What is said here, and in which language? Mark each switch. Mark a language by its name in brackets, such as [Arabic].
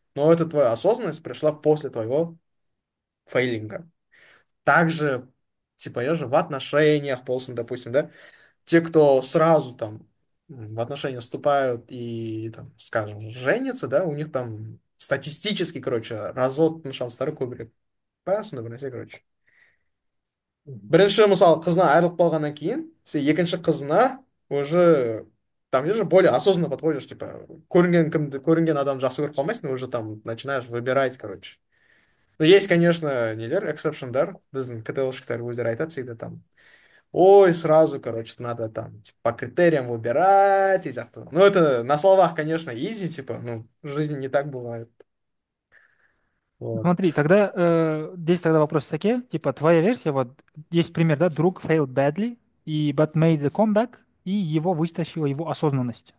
[Russian] Но эта твоя осознанность пришла после твоего фейлинга. Также, типа, я же в отношениях, полностью, допустим, да, те, кто сразу там в отношения вступают и, там, скажем, женятся, да, у них там статистически, короче, развод [Kazakh] шанстары көбірек. [Russian] Понятно, короче. [Kazakh] Бірінші мысалы қызына айырылып қалғаннан кейін сен екінші қызына [Russian] уже там уже более осознанно подходишь, типа [Kazakh] көрінген адам жақсы көріп қалмайсың, [Russian] уже там начинаешь выбирать, короче. Но есть, конечно, нелер, эксепшндар, [Kazakh] біздің ктл-шіктер өздері айтады [Russian] всегда там, ой, сразу, короче, надо там типа, по критериям выбирать и так. Ну, это на словах, конечно, easy, типа, ну, в жизни не так бывает. Вот. Смотри, тогда здесь тогда вопрос таки, типа твоя версия, вот есть пример, да, друг [English] failed badly, [Russian] и [English] but made the comeback, [Russian] и его вытащила его осознанность.